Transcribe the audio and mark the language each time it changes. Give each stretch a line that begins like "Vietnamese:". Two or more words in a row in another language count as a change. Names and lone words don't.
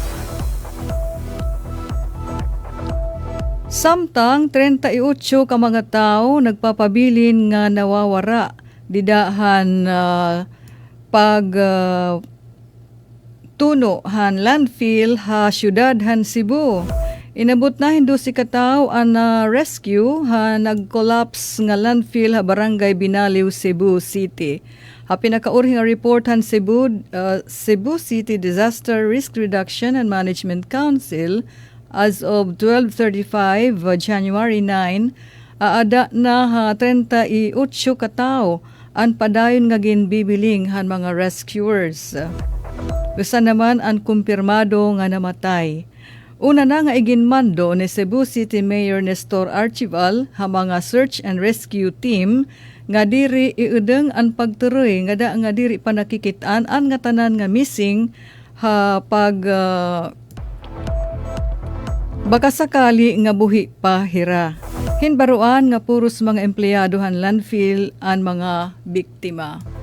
Waray: Samtang 38 ka mga tao nagpapabilin nga nawawara didahan tuno han landfill ha syudad han Cebu. Inabot na hindo si kataw ang rescue ha nag-collapse nga landfill ha barangay Binaliw, Cebu City. Ha pinakaurhi nga report han Cebu City Disaster Risk Reduction and Management Council
English: as of
Waray: 12:35 January 9, aada na ha 38 kataw ang padayon nga ginbibiling han mga rescuers. Usa naman ang kumpirmado nga namatay. Una na nga iginmando ni Cebu City Mayor Nestor Archival ha mga
English: search and rescue team
Waray: nga diri iudeng ang pagturoy nga diri pa nakikitaan ang nga tanan nga missing ha baka sakali nga buhi pa hira. Hinbaruan nga puros mga empleyado han landfill ang mga biktima.